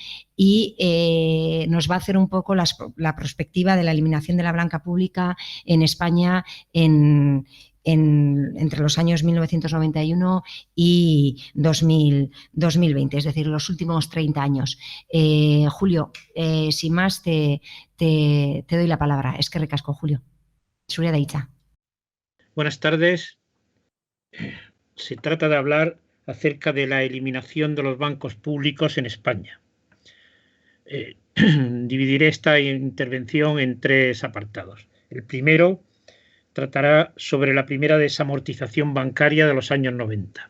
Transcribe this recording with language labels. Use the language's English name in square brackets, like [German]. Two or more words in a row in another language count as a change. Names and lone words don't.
[Spanish] Y nos va a hacer un poco la perspectiva de la eliminación de la banca pública en España entre los años 1991 y 2020, es decir, los últimos 30 años. Julio, sin más, te doy la palabra. [Basque] Eskerrik asko, Julio. Zurea da hitza. [Spanish] Buenas tardes. Se trata de hablar acerca de la eliminación de los bancos públicos en España. Dividiré esta intervención en tres apartados. El primero tratará sobre la primera desamortización bancaria de los años 90.